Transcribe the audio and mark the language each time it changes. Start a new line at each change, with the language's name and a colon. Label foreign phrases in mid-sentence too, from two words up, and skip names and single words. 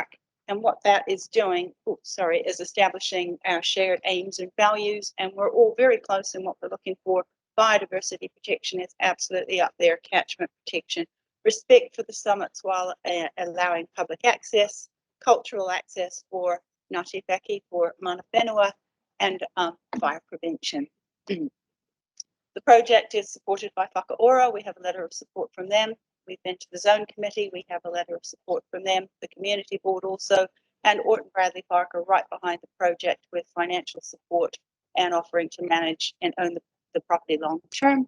English: And what that is doing, is establishing our shared aims and values. And we're all very close in what we're looking for. Biodiversity protection is absolutely up there, catchment protection, respect for the summits while allowing public access, cultural access for Ngāti Whaki, for
Māori: mana whenua,
English: and fire prevention. The project is supported by Whakaora. We have a letter of support from them. We've been to the Zone Committee. We have a letter of support from them, the Community Board also, and Orton Bradley Park are right behind the project with financial support and offering to manage and own the property long term.